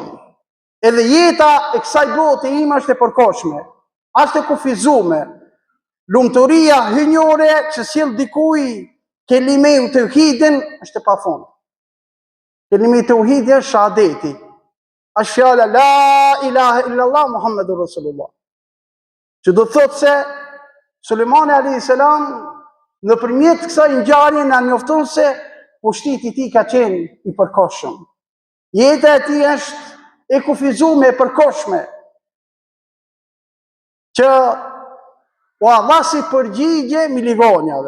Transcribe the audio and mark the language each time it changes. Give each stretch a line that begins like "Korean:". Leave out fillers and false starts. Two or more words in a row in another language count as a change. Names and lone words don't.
Albanian: Edhe jeta e kësaj bote ime është e përkohshme, është e kufizuar. Lumturia hynjore që sjell dikuj kelime u tauhidin është e pafund. Kelime tauhidi është shahadeti. Është fjala
Arabic: لا إله إلا الله محمد رسول الله.
Albanian: Që do të thotë se Sulejmani
Arabic: عليه السلام
Albanian: nëpërmjet kësaj ngjarje na njofton se pushteti i tij ka qenë i përkohshëm. Jeta e tij është e kufizuar, e përkohshme. Që u dha si përgjigje miligonjave.